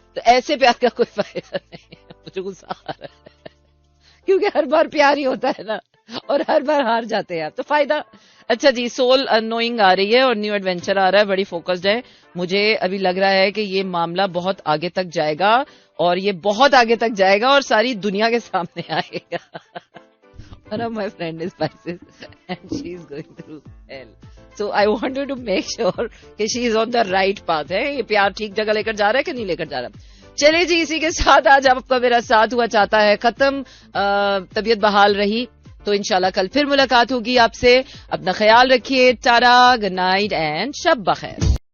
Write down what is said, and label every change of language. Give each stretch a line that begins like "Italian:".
Urdu: تو ایسے پیار کا کوئی فائدہ نہیں ہے. مجھے غصہ آ رہا ہے کیونکہ ہر بار پیار ہی ہوتا ہے نا, اور ہر بار ہار جاتے ہیں آپ, تو فائدہ. اچھا جی, سول انوئنگ آ رہی ہے اور نیو ایڈونچر آ رہا ہے, بڑی فوکسڈ ہے. مجھے ابھی لگ رہا ہے کہ یہ معاملہ بہت آگے تک جائے گا, اور یہ بہت آگے تک جائے گا اور ساری دنیا کے سامنے آئے گا.
English: One of my friend is Pisces and she is going through hell. So I wanted to make sure کہ she is on the right path ہے.
Urdu: یہ پیار ٹھیک جگہ لے کر جا رہا ہے کہ نہیں لے کر جا رہا. چلے جی, اسی کے ساتھ آج آپ کا میرا ساتھ ہوا چاہتا ہے ختم. طبیعت بحال رہی تو انشاءاللہ کل پھر ملاقات ہوگی آپ سے. اپنا خیال رکھیے. ٹاٹا, گڈ نائٹ اینڈ شب بخیر.